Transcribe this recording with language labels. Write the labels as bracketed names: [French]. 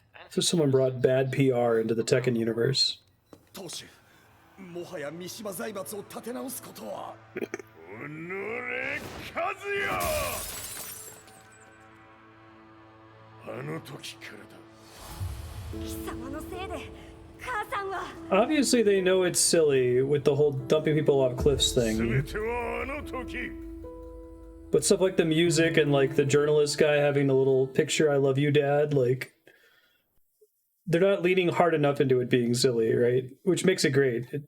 [English] So someone brought bad PR into the Tekken universe. [Japanese] 当主、もはや三島財閥を立て直すことは。おのれ、カズヤ。あの時からだ。貴様のせいで母さんは。 [English] Obviously they know it's silly with the whole dumping people off cliffs [Japanese] 全 [English] thing. [Japanese] てはあの時。 [English] But stuff like the music and like the journalist guy having the little picture, I love you, dad, like they're not leaning hard enough into it being silly, right? Which makes it great.